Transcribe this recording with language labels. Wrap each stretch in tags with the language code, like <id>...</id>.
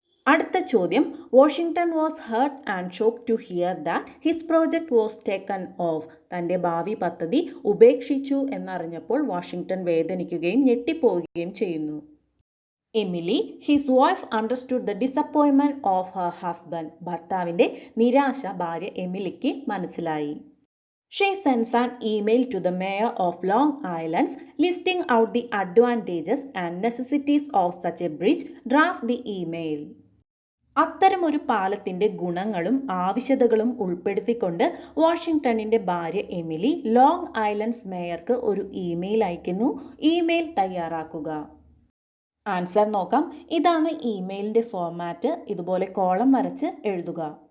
<ml>അടുത്ത ചോദ്യം,</ml> <en>Washington was hurt and shock to hear that his project was taken off.</en> <ml>തൻ്റെ ഭാവി പദ്ധതി ഉപേക്ഷിച്ചു എന്നറിഞ്ഞപ്പോൾ വാഷിംഗ്ടൺ വേദനിക്കുകയും ഞെട്ടിപ്പോവുകയും ചെയ്യുന്നു.</ml> <en>Emily, his wife understood the disappointment of her husband.</en> <ml>ഭർത്താവിൻ്റെ നിരാശ ഭാര്യ എമിലിക്ക് മനസ്സിലായി.</ml> <en>She sends an email to the mayor of Long Island listing out the advantages and necessities of such a bridge. Draft the email.</en> <ml>അത്തരമൊരു പാലത്തിൻ്റെ ഗുണങ്ങളും ആവശ്യകതകളും ഉൾപ്പെടുത്തിക്കൊണ്ട് വാഷിംഗ്ടണിൻ്റെ ഭാര്യ എമിലി ലോങ് ഐലൻഡ്സ് മേയർക്ക് ഒരു ഇമെയിൽ അയക്കുന്നു. ഇമെയിൽ തയ്യാറാക്കുക. ആൻസർ നോക്കാം. ഇതാണ് ഇമെയിലിൻ്റെ ഫോർമാറ്റ്. ഇതുപോലെ കോളം വരച്ച് എഴുതുക.</ml>